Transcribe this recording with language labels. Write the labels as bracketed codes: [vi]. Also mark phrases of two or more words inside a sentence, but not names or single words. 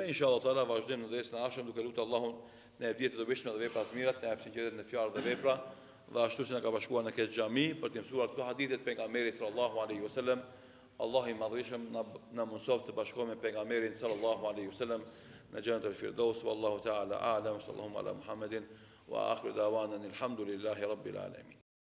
[ar] إن شاء الله تعالى [sq] vazhdojmë në dersën e ardhshëm duke lutur Allahun në vjetë të dobishme dhe vepra të mira, të jap sinqeritet në fjalë dhe vepra, dhe ashtu si na ka bashkuar në këtë xhami për të mësuar këto hadithe të pejgamberit [ar] صلى الله عليه وسلم. [sq] Allahu i madhreshëm na mëson të bashkohemi me pejgamberin [ar] صلى الله عليه وسلم [sq] në [ar] جنة الفردوس. والله تعالى أعلم. صلى الله على محمد وآخر دعوانا الحمد لله رب العالمين.